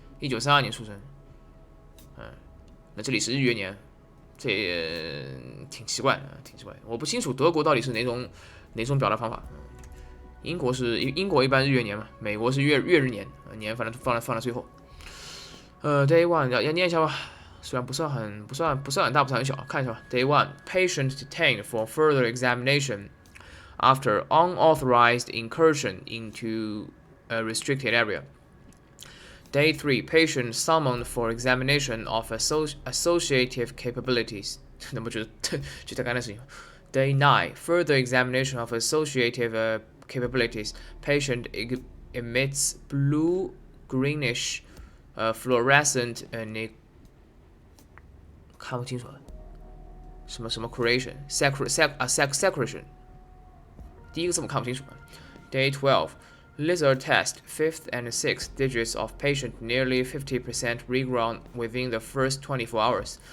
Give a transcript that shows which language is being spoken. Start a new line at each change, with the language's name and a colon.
Chinese: 1932年出生，那这里是日月年，这也挺奇怪的，我不清楚德国到底是哪种表达方法。英国一般日月年嘛，美国是月日年，年反正放在最后。
English: Day one
Chinese: 要念一下吧，虽然不算很大，不算很小，看一下吧。
English: Day one, patient detained for further examination after unauthorized incursion into a restricted area. Day 3, patient summoned for examination of associative capabilities.
Chinese: 那不就在干的事情。
English: Day 9, further examination of associative capabilities. Patient emits blue greenish fluorescent
Chinese: 看不清楚了，什么
English: creation secretion，
Chinese: 第一个字母看不清楚。
English: Day 12, lizard test, 5th and 6th digits of patient nearly 50% regrown within the first 24 hours.